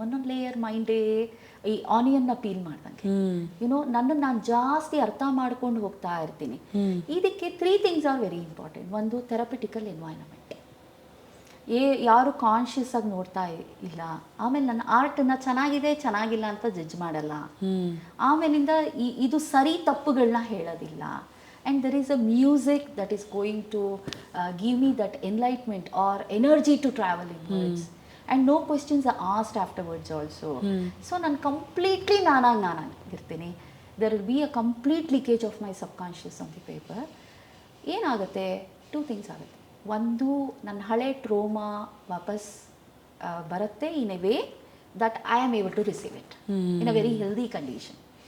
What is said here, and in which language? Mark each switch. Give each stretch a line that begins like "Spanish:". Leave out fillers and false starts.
Kannada: ಒಂದೊಂದು ಲೇಯರ್ ಮೈಂಡೇ ಈ ಆನಿಯನ್ನ ಪೀಲ್ ಮಾಡ್ದಂಗೆ, ಯುನೋ ನನ್ನನ್ನು ನಾನು ಜಾಸ್ತಿ ಅರ್ಥ ಮಾಡ್ಕೊಂಡು ಹೋಗ್ತಾ ಇರ್ತೀನಿ. ಇದಕ್ಕೆ 3
English: Things are very important.
Kannada: ಒಂದು, ಥೆರಪಿಟಿಕಲ್ ಎನ್ವೈರನ್ಮೆಂಟ್, ಯಾರು ಕಾನ್ಷಿಯಸ್ ಆಗಿ ನೋಡ್ತಾ ಇಲ್ಲ. ಆಮೇಲೆ ನನ್ನ ಆರ್ಟನ್ನು ಚೆನ್ನಾಗಿಲ್ಲ ಅಂತ ಜಡ್ಜ್ ಮಾಡಲ್ಲ. ಆಮೇಲಿಂದ ಇದು ಸರಿ ತಪ್ಪುಗಳನ್ನ ಹೇಳೋದಿಲ್ಲ.
English: And there is a music that is going to give me that enlightenment or energy to travel inwards. And no questions are asked afterwards also. So
Kannada: ನಾನು completely ನಾನಾಗಿರ್ತೀನಿ.
English: There will be a complete leakage of my subconscious on the paper.
Kannada: ಏನಾಗುತ್ತೆ, 2 things ಆಗುತ್ತೆ. ಒಂದು, ನನ್ನ ಹಳೆ trauma ವಾಪಸ್ ಬರುತ್ತೆ
English: In a way that I am able to receive it in a very healthy condition.